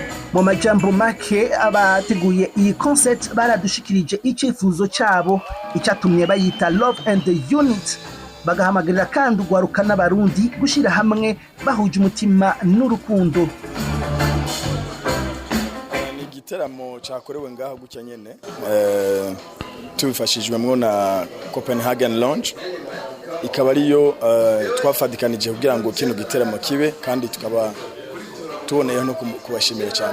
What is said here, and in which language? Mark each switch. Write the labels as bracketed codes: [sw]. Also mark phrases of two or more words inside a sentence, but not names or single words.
[rn] mu majambo make abateguye iyi concert baradushikirije icyifuzo cyabo icyatumye bayita Love and Unity, bagahamagarira kandi ugwaruka n'abarundi gushira hamwe bahuje umutima n'urukundo. Ni igiteramo cyakorewe ngaho gutya nyene tubifashijwemo na Copenhagen Lounge, ikaba ariyo twafadikanije kugira ngo kino giteramo kibe, kandi tukaba tuboneyeho no kubashimira cyane.